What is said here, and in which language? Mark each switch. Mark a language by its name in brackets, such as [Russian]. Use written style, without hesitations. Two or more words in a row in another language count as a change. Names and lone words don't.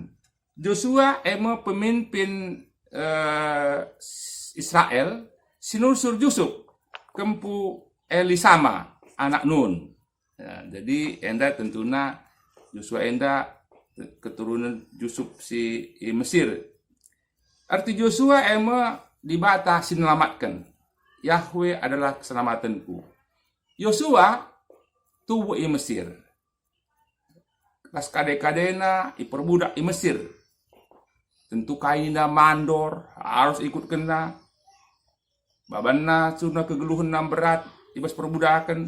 [Batak Karo] Joshua emo pemimpin Israel sinursur Yusuf kempu Elisama anak Nun. Ya, jadi enda tentunya Joshua enda keturunan Yusuf si Mesir. Arti Joshua ema dibata sinelamatkan. [Indonesian] Yahweh adalah keselamatanku. [Batak Karo] Joshua tubuh i Mesir. Kas kade-kadena i perbudak i Mesir. Tentu kaina mandor [Indonesian] harus ikut [Batak Karo] kena. Babanna sudah kegeluhan nam berat ibas perbudakan.